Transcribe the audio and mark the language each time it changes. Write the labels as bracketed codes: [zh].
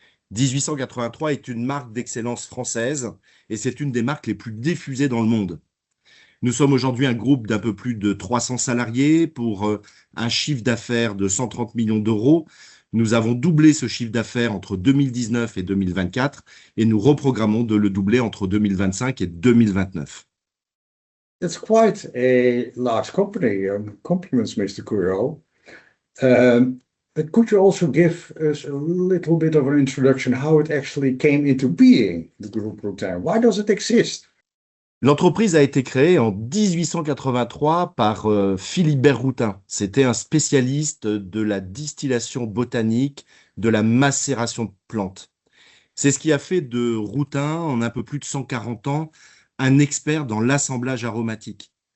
[fr] 1883 est une marque d'excellence française et c'est une des marques les plus diffusées dans le monde. Nous sommes aujourd'hui un groupe d'un peu plus de 300 salariés pour un chiffre d'affaires de 130 millions d'euros. Nous avons doublé ce chiffre d'affaires entre 2019 et 2024 et nous reprogrammons de le doubler entre 2025 et 2029. [en] It's quite a large company. Compliments, Mr. Courier. But could you also give us a little bit of an introduction how it actually came into being, the Groupe Routin? Why does it exist? [fr] L'entreprise a été créée en 1883 par Philibert Routin. C'était un spécialiste de la distillation botanique, de la macération de plantes. C'est ce qui a fait de Routin, en un peu plus de 140 ans, un expert dans l'assemblage aromatique.